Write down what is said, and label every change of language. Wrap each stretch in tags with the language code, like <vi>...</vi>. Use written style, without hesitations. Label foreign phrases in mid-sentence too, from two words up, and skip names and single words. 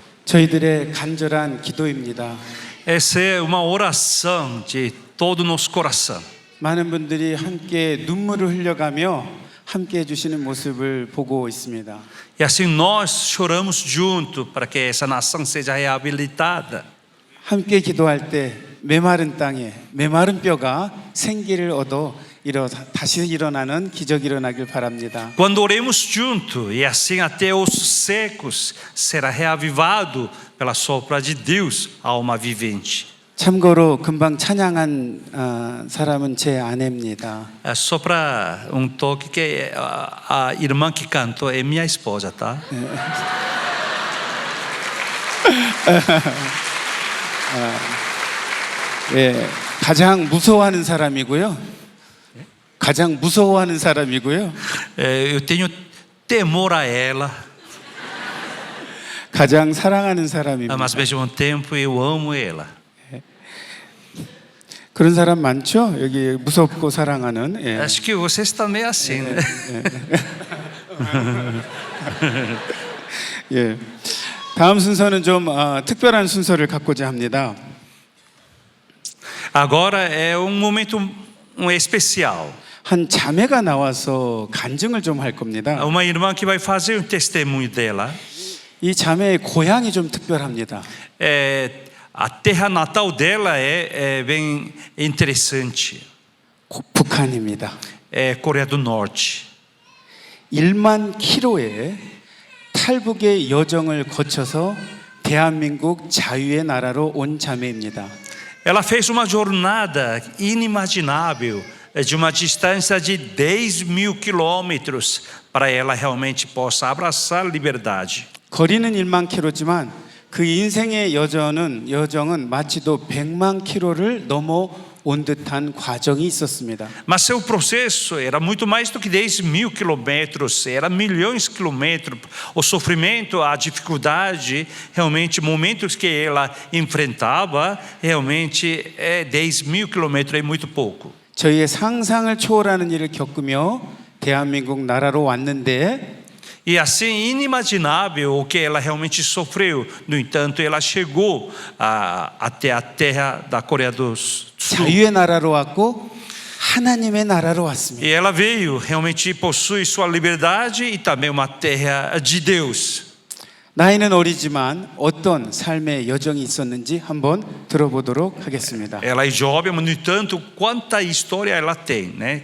<ko>저희들의 간절한 기도입니다.</ko> <pt>Essa é uma oração de todo o nosso coração.</pt> <ko>많은 분들이 함께 눈물을 흘려가며 함께 해주시는 모습을 보고 있습니다.</ko> <pt>E assim nós choramos junto para que essa nação seja reabilitada.</pt> <ko>함께 기도할 때 메마른 땅에 메마른 뼈가 생기를 얻어 다시 일어나는 기적이 일어나길 바랍니다.</ko> <pt>Quando oremos junto, e assim até ossos secos será reavivado pela sopra de Deus a alma vivente.</pt> <ko>참고로 금방 찬양한 사람은 제 아내입니다.</ko> <pt>É só para toque que a irmã que cantou é minha esposa, tá?</pt> <ko>예, 가장 무서워하는 사람이고요. 가장 무서워하는 사람이고요.</ko> <pt>Eu tenho temor a ela,</pt> <ko>가장 사랑하는 사람입니다.</ko> <pt>mas ao mesmo tempo eu amo ela.</pt> <ko>그런 사람 많죠? 여기 무섭고 사랑하는. 예.</ko> <pt>Acho que vocês também assim, né?</pt> <ko>예. 다음 순서는 좀 특별한 순서를 갖고자 합니다.</ko> <pt>Agora é momento especial.</pt> <ko>한 자매가 나와서 간증을 좀 할 겁니다.</ko> <pt>Uma irmã que vai fazer um testemunho dela.</pt> <ko>이 자매의 고향이 좀 특별합니다.</ko> <pt>A terra natal dela é bem interessante.</pt> <ko>북한입니다.</ko> <pt>É Coreia do Norte.</pt> <ko>1만 킬로의 탈북의 여정을 거쳐서 대한민국 자유의 나라로 온 자매입니다.</ko> <pt>Ela fez uma jornada inimaginável de uma distância de 10.000 quilômetros para ela realmente possa abraçar a liberdade.</pt> <ko>거리는 1만 킬로지만 그 인생의 여정은 마치도 100만 킬로를 넘어온 듯한 과정이 있었습니다.</ko> <pt>Mas seu processo era muito mais do que 10.000 quilômetros, era milhões de quilômetros. O sofrimento, a dificuldade, realmente momentos que ela enfrentava, realmente 10.000 quilômetros é muito pouco.</pt> <ko>저희의 상상을 초월하는 일을 겪으며 대한민국 나라로 왔는데</ko> <pt>E assim, inimaginável o que ela realmente sofreu. No entanto, ela chegou até a terra da Coreia do Sul.</pt> <ko>자유의 나라로 왔고 하나님의 나라로 왔습니다.</ko> <pt>E ela veio, realmente possui sua liberdade e também uma terra de Deus.</pt> <ko>나이는 어리지만 어떤 삶의 여정이 있었는지 한번 들어보도록 하겠습니다.</ko> <pt>Ela é jovem, mas no entanto, quanta história ela tem, né?</pt>